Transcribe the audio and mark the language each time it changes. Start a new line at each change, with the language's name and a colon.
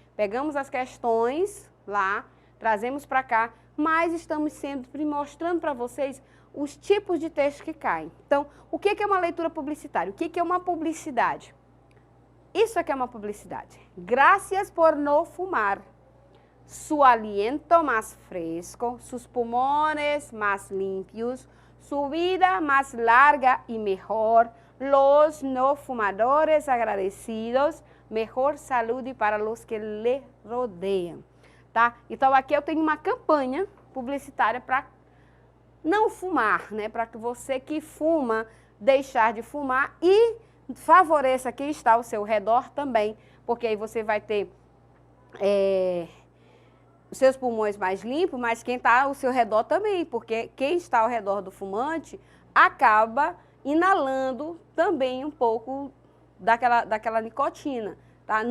Portuguese: Pegamos as questões lá, trazemos para cá, mas estamos sempre mostrando para vocês os tipos de texto que caem. Então, o que é uma leitura publicitária? O que é uma publicidade? Isso aqui é uma publicidade.
Spanish: Gracias por no fumar. Su aliento más fresco, sus pulmones más limpios, su vida más larga y mejor, los no fumadores agradecidos, mejor salud para los que le rodeiam.
Portuguese: Tá? Então, aqui eu tenho uma campanha publicitária para não fumar, né? Para que você que fuma, deixar de fumar e favoreça quem está ao seu redor também, porque aí você vai ter os seus pulmões mais limpos, mas quem está ao seu redor também, porque quem está ao redor do fumante acaba inalando também um pouco daquela nicotina, tá?